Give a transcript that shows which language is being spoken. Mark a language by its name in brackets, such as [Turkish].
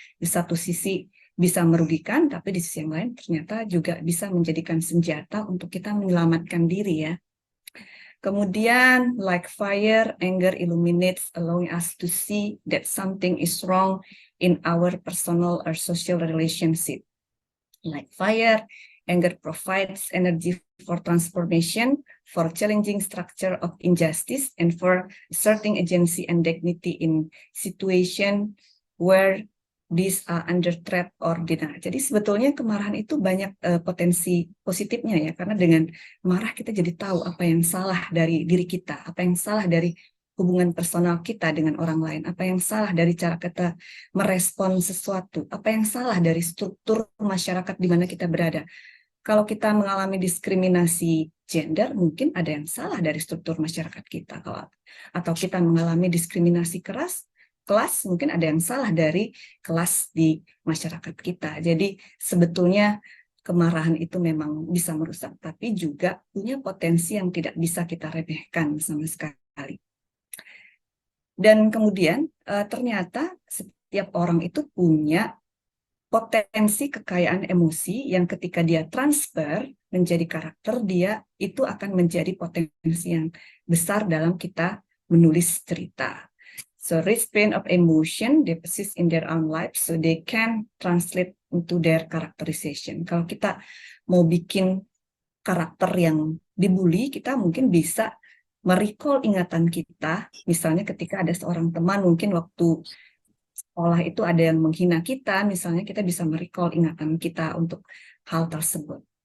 [Indonesian] Di satu sisi bisa merugikan, tapi di sisi yang lain ternyata juga bisa menjadikan senjata untuk kita menyelamatkan diri ya. Kemudian, [English] like fire, anger illuminates, allowing us to see that something is wrong in our personal or social relationship. Like fire, anger provides energy for transformation, for challenging structure of injustice, and for asserting agency and dignity in situation where these are under threat or denial. [Indonesian] Jadi sebetulnya kemarahan itu banyak potensi positifnya ya, karena dengan marah kita jadi tahu apa yang salah dari diri kita, apa yang salah dari hubungan personal kita dengan orang lain, apa yang salah dari cara kita merespon sesuatu, apa yang salah dari struktur masyarakat di mana kita berada. Kalau kita mengalami diskriminasi gender, mungkin ada yang salah dari struktur masyarakat kita. Atau kita mengalami diskriminasi kelas, mungkin ada yang salah dari kelas di masyarakat kita. Jadi sebetulnya kemarahan itu memang bisa merusak, tapi juga punya potensi yang tidak bisa kita remehkan sama sekali. Dan kemudian ternyata setiap orang itu punya potensi kekayaan emosi yang ketika dia transfer menjadi karakter, dia itu akan menjadi potensi yang besar dalam kita menulis cerita. [English] So rich pain of emotion, they persist in their own lives, so they can translate into their characterization. [Indonesian] Kalau kita mau bikin karakter yang dibully, kita mungkin bisa merecall ingatan kita, misalnya ketika ada seorang teman, mungkin waktu sekolah itu ada yang menghina kita, misalnya kita bisa merecall ingatan kita untuk hal tersebut.